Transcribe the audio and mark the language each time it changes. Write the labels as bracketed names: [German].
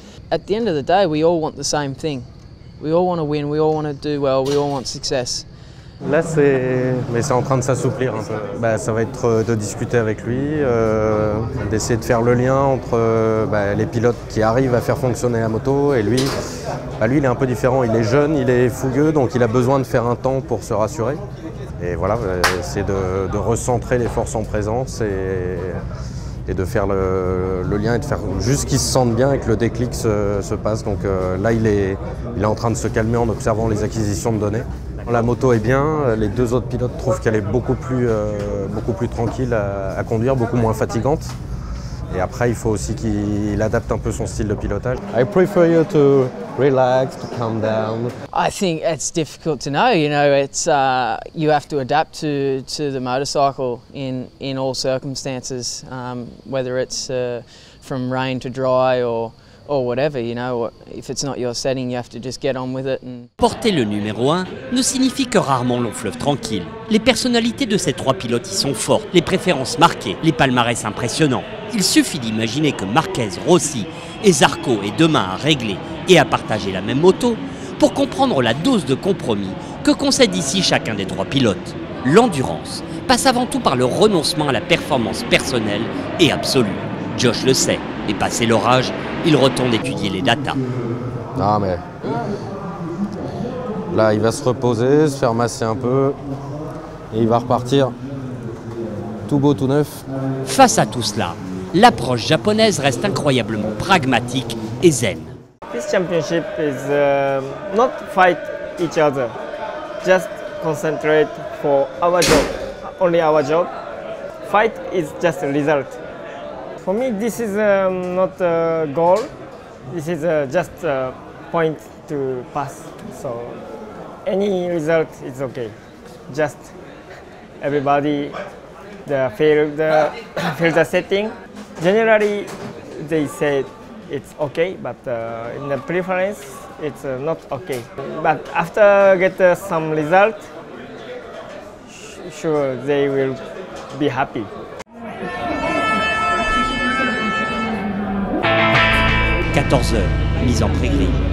[English] At the end of the day, we all want the same thing. We all want to win, we all want to do well, we all want success. [French] Là, c'est en train de s'assouplir un peu. Bah, ça va être de discuter avec lui, d'essayer de faire le lien entre les pilotes qui arrivent à faire fonctionner la moto et lui. Bah, lui, il est un peu différent. Il est jeune, il est fougueux, donc il a besoin de faire un temps pour se rassurer. Et voilà, essayer de recentrer les forces en présence et de faire le lien et de faire juste qu'ils se sentent bien et que le déclic se passe. Donc là, il est en train de se calmer en observant les acquisitions de données. La moto est bien, les deux autres pilotes trouvent qu'elle est beaucoup plus tranquille à conduire, beaucoup moins fatigante. Et après, il faut aussi qu'il adapte un peu son style de pilotage. [English] I prefer you to relax, to calm down. I think it's difficult to know. You know, it's you have to adapt to the motorcycle in all circumstances, whether it's from rain to dry or whatever. You know, if it's not your setting, you have to just get on with it. [French] Porter le numéro 1 ne signifie que rarement long fleuve tranquille. Les personnalités de ces trois pilotes y sont fortes, les préférences marquées, les palmarès impressionnants. Il suffit d'imaginer que Marquez, Rossi et Zarco aient demain à régler et à partager la même moto pour comprendre la dose de compromis que concède ici chacun des trois pilotes. L'endurance passe avant tout par le renoncement à la performance personnelle et absolue. Josh le sait, et passé l'orage, il retourne étudier les datas. Non mais là il va se reposer, se faire masser un peu et il va repartir tout beau, tout neuf. Face à tout cela, l'approche japonaise reste incroyablement pragmatique et zen. [English] This championship is not fight each other, just concentrate for our job, only our job. Fight is just a result. For me, this is not a goal. This is just a point to pass. So any result is okay. Just everybody fail the setting. Generally, they say it's okay, but in the preference, it's not okay. But after get some result, sure they will be happy. [French] 14 heures, mise en pré-grille.